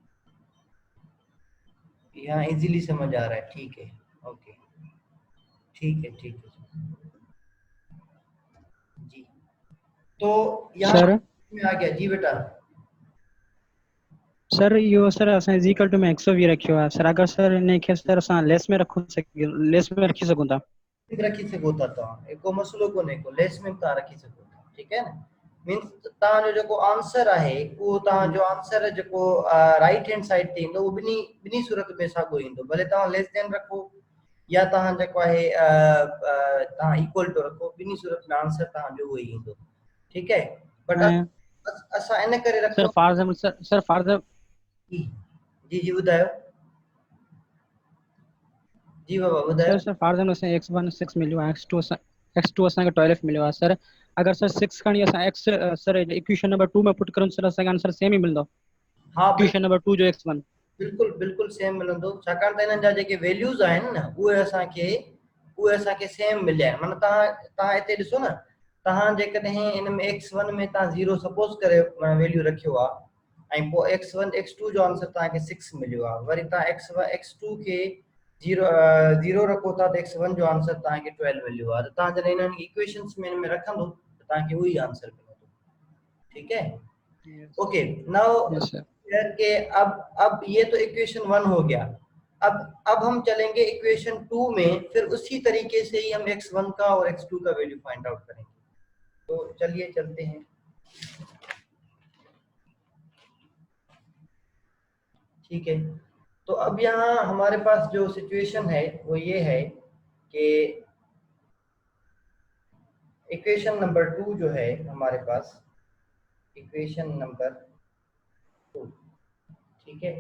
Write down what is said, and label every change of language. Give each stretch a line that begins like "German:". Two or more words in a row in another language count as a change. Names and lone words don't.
Hindi: यहाँ इजीली समझ आ रहा है। ठीक है, ओके, ठीक है, ठीक है जी। तो यहाँ सर में आ गया जी बेटा।
Sindhi: सर इहो सर असां
English: is equal to
Sindhi: में 120 रखियो आहे सर। अगर सर इन खे सर असां लेस में रखी सघूं था। रखी सघो था तव्हां, एको मसइलो कोन्हे को, लेस में तव्हां रखी सघो था, ठीकु आहे न। मीन्स तव्हांजो जेको आंसर आहे उहो तव्हांजो आंसर जेको
English: right hand side
Sindhi: ते ईंदो उहो ॿिन्ही सूरत में साॻियो ईंदो, भले तव्हां
English: less than
Sindhi: रखो या तव्हां जेको आहे तव्हां
English: equal to
Sindhi: रखो, ॿिन्ही सूरत में आंसर तव्हांजो उहो ई ईंदो, ठीकु आहे। बट ऐं असां इन करे सर रखियो
English: for example sir for example
Sindhi: जी जी ॿुधायो जी बाबा ॿुधायो।
English: sir for example
Sindhi: असां x1 6 मिलियो आहे, x2 असांखे 12 मिलियो आहे सर। अगर सर 6 खणी असां x सर
English: equation number
Sindhi: 2 में पुट करूं सर असांखे आंसर सेम ई मिलंदो। हा
English: equation number
Sindhi: 2 जो x1 बिल्कुलु बिल्कुलु सेम मिलंदो, छाकाणि त हिननि जा जेके वैल्यूज़ आहिनि न उहे असांखे सेम मिलिया आहिनि। माना तव्हां हिते ॾिसो न, तव्हां जेकॾहिं इन में x1 में तव्हां 0 सपोज़ करे वैल्यू रखियो आहे ऐं पोइ x1 x2 जो आंसर तव्हांखे 6 मिलियो आहे, वरी तव्हां x2 खे 0 रखो था त x1 जो आंसर तव्हांखे 12 मिलियो आहे। त तव्हां जॾहिं इन्हनि इक्वेशंस में इनमें रखंदो त तव्हांखे उहो ई आंसर मिलंदो, ठीकु है।
English: okay, now yes sir.
Hindi: के अब ये तो इक्वेशन 1 हो गया। अब हम चलेंगे इक्वेशन 2 में, फिर उसी तरीके से ही हम x1 का और x2 का वैल्यू
English: find out
Hindi: करेंगे। तो चलिए चलते हैं। ठीक है, तो अब यहाँ हमारे पास जो सिचुएशन है वो ये है कि
English: equation number
Hindi: 2 जो है हमारे पास,
English: equation number
Hindi: 2, ठीक है।